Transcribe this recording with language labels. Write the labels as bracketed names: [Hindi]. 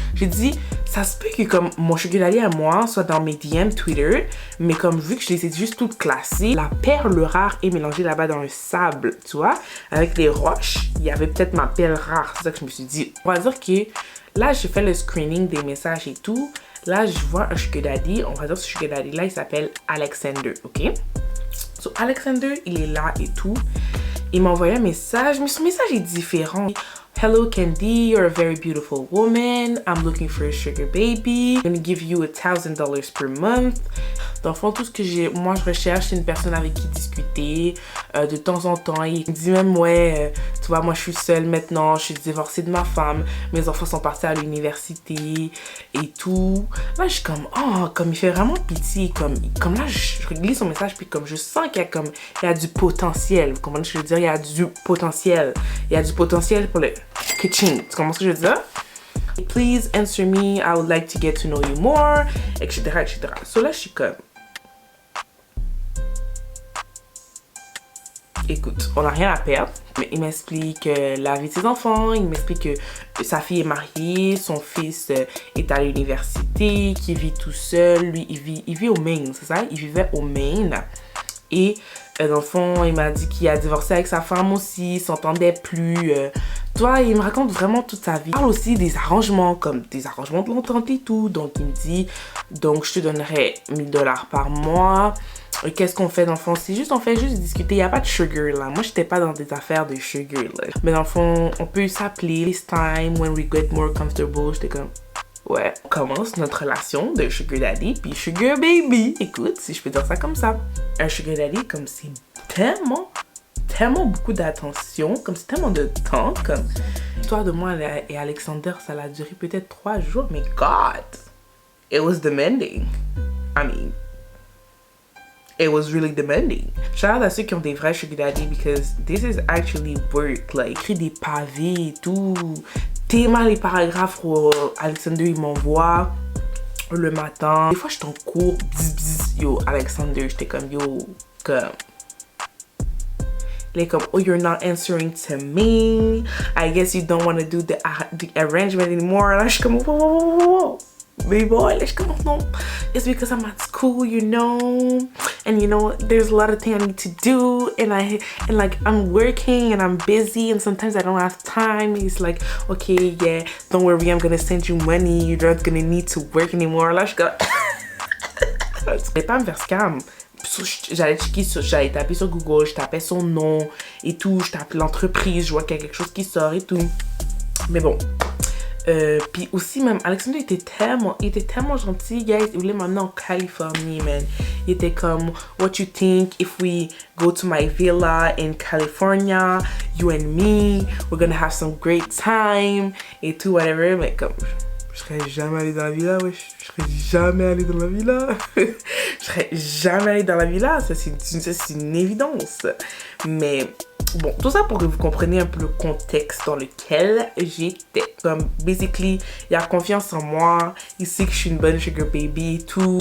[French] J'ai dit, ça se peut que comme mon sugar daddy à moi soit dans mes DM Twitter, mais comme vu que je les ai juste toutes classées, la perle rare est mélangée là-bas dans le sable, tu vois, avec les roches, il y avait peut-être ma perle rare. C'est ça que je me suis dit. On va dire que là, j'ai fait le screening des messages et tout. Là, je vois un sugar daddy. On va dire ce sugar daddy là, il s'appelle Alexander, ok? So, Alexander, il est là et tout. Il m'a envoyé un message, mais son message est différent. [English] Hello Candy, you're a very beautiful woman. I'm looking for a sugar baby. I'm gonna give you $1,000 per month. [French] Dans le fond, tout ce que moi je recherche, c'est une personne avec qui discuter de temps en temps. Il me dit même, ouais, tu vois, moi je suis seule maintenant, je suis divorcée de ma femme, mes enfants sont partis à l'université et tout. Là, je suis comme, oh, comme il fait vraiment pitié. Comme là, je lis son message, puis comme je sens qu'il y a du potentiel. Vous comprenez ce que je veux dire? Il y a du potentiel. Il y a du potentiel pour le kitchen. Tu comprends ce que je veux dire? [English] Please answer me, I would like to get to know you more, etc., etc. [French] So là, je suis comme, écoute, on n'a rien à perdre. Mais il m'explique la vie de ses enfants, il m'explique que sa fille est mariée, son fils est à l'université, qu'il vit tout seul. Lui, il vit au Maine, c'est ça? Il vivait au Maine. Et dans le fond, il m'a dit qu'il a divorcé avec sa femme aussi, il s'entendait plus. Toi, il me raconte vraiment toute sa vie. Il parle aussi des arrangements, comme des arrangements de l'entente et tout. Donc, il me dit, donc je te donnerai $1,000 par mois. Qu'est-ce qu'on fait dans le fond? C'est juste, on fait juste discuter. Il n'y a pas de sugar là. Moi, j'étais pas dans des affaires de sugar là. Mais dans le fond, on peut s'appeler [English] this time when we get more comfortable. [French] J'étais comme, ouais, on commence notre relation de sugar daddy puis sugar baby. Écoute, si je peux dire ça comme ça. Un sugar daddy, comme c'est tellement beaucoup d'attention, comme c'est tellement de temps, comme l'histoire de moi et Alexander, ça a duré peut-être 3 jours, mais [English] God, it was demanding. I mean, it was really demanding. Shout out [French] à ceux qui ont des vrais sugar daddy [English] because this is actually work. [French] Like, écrit des pavés et tout. Tellement les paragraphes Alexander il m'envoie le matin. Des fois je suis en cours, yo Alexander, j'étais comme yo, comme like, [English] oh, you're not answering to me. I guess you don't want to do the arrangement anymore. [French] Là, je suis comme, [English] whoa. Baby boy, [French] là, je suis comme, [English] no. It's because I'm at school, you know. And, you know, there's a lot of things I need to do. And like, I'm working and I'm busy. And sometimes I don't have time. He's like, okay, yeah, don't worry. I'm going to send you money. You're not going to need to work anymore. [French] Là, je suis comme, c'est pas me faire scam. J'allais taper sur Google, je tapais son nom et tout, je tape l'entreprise, je vois qu'il y a quelque chose qui sort et tout. Mais bon. Puis aussi même, Alexander était tellement gentil, guys. Il voulait m'emmener en Californie, man. Il était comme, [English] what you think if we go to my villa in California, you and me, we're gonna have some great time [French] et tout, [English] whatever. [French] Mais comme, je serais jamais allée dans la villa, wesh. Je serais jamais allée dans la villa. Je serais jamais allée dans la villa. Ça, c'est une évidence. Mais bon, tout ça pour que vous compreniez un peu le contexte dans lequel j'étais. Comme, basically, il a confiance en moi. Il sait que je suis une bonne sugar baby et tout.